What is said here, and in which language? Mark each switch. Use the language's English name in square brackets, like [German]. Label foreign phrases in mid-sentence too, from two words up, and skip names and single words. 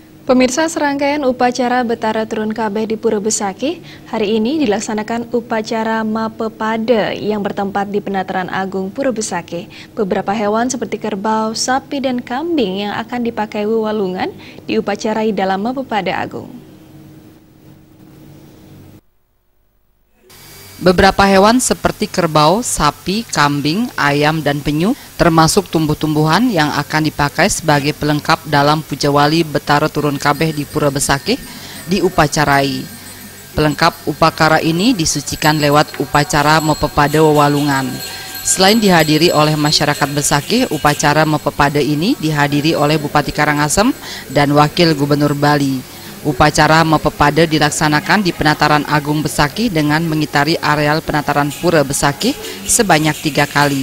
[Indonesian] Pemirsa, serangkaian upacara Betara Turun Kabeh di Pura Besakih hari ini dilaksanakan upacara Mapepade yang bertempat di Penataran Agung Pura Besakih. Beberapa hewan seperti kerbau, sapi, dan kambing yang akan dipakai Wewalungan diupacarai dalam Mapepade Agung. Beberapa hewan seperti kerbau, sapi, kambing, ayam, dan penyu, termasuk tumbuh-tumbuhan yang akan dipakai sebagai pelengkap dalam Pujawali Betara Turun Kabeh di Pura Besakih diupacarai. Pelengkap upakara ini disucikan lewat upacara Mapepade Wewalungan. Selain dihadiri oleh masyarakat Besakih, upacara Mapepade ini dihadiri oleh Bupati Karangasem dan Wakil Gubernur Bali. Upacara Mapepade dilaksanakan di Penataran Agung Besakih dengan mengitari areal Penataran Pura Besakih sebanyak 3 kali.